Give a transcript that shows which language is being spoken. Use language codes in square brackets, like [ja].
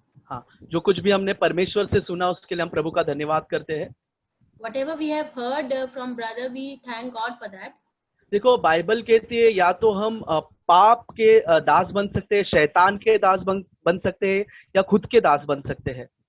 [hi] हाँ, जो कुछ भी हमने परमेश्वर से सुना उसके लिए हम प्रभु का धन्यवाद करते हैं। [en] Whatever we have heard from brother, we thank God for that. [hi] देखो, बाइबल कहती है या तो हम पाप के दास बन सकते हैं, शैतान के दास बन सकते हैं, या खुद के दास बन सकते हैं।